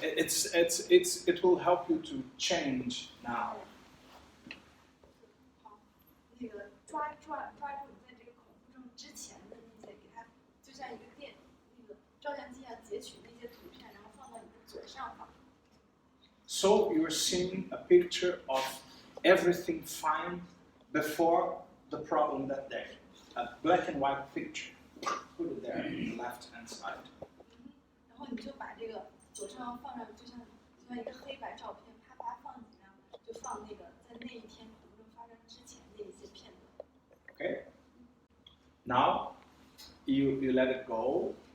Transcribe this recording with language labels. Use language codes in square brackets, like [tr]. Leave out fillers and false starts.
[en] it will help you to change now. [zh] 好，那个抓住你在这个恐怖症之前的那些，给它就像一个那个照相机一样截取那些图片，然后放到你的左上方。 [en] So you're seeing a picture of everything fine before the problem that day. A black and white picture. Put it there on the left-hand side. [zh] 然后你就把这个左上方放上，就像一个黑白照片，啪啪放几张，就放那个在那一天恐怖症发生之前的一些片段。 [en] Okay. Now you let it go.